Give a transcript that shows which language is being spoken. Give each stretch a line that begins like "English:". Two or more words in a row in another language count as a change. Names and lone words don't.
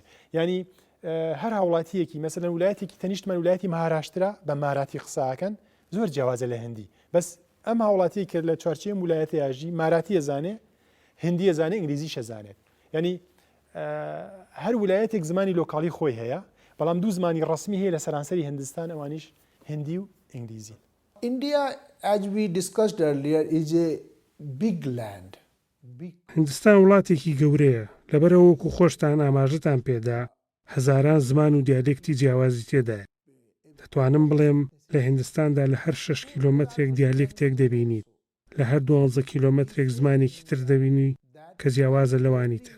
Central Kurdish: ینی هەر هاوڵاتیەکی مەسەلەن ویلایەتێکی تەنیشتمان ویلایەتی ماهاراشترا بە ماراتی قساکەن زۆر جیاوازە لە هەندی. بەس ئەم هاوڵاتی کە لە چوارچێ ویلایەتە یاژی ماراتیە زانێ، هەندیە زانێ، ئینگلیزیشە زانێت. ینی هەر ویلایەتێک زمانی لۆکاڵی خۆی هەیە، بەڵام دوو زمانی ڕسمی هەیە لە سەرانسەری هەندستان، ئەوانیش هەندی و ئینگلیزی.
English: India, as we discussed earlier, is a big land.
Central Kurdish: هندستان وڵاتێکی گەورەیە، لەبەرەوە وەکو خۆشتان ئاماژەتان پێدا هەزاران زمان و دیالێکتی جیاوازی تێدایە. دەتوانم بڵێم لە هیندستاندا لە هەر 6 کیلۆمەترێک دیالێکتێک دەبینیت، لە هەر 12 کیلۆمەترێک زمانێکی تر دەبینی کە جیاوازە لەوانی تر.